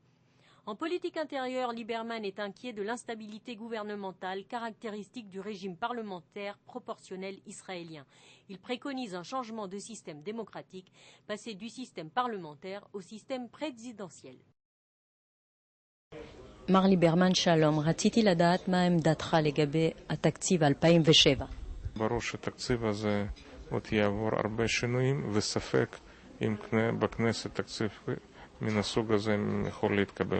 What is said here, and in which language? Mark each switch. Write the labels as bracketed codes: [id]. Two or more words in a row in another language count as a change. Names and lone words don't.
[fr] En politique intérieure, Lieberman est inquiet de l'instabilité gouvernementale caractéristique du régime parlementaire proportionnel israélien. Il préconise un changement de système démocratique, passer du système parlementaire au système présidentiel. [he] מר ליברמן, שלום. רציתי לדעת מה עמדתך לגבי התקציב 2007. ברור שהתקציב הזה עוד יעבור הרבה שינויים, וספק אם בכנסת תקציב מן הסוג הזה יכול להתקבל.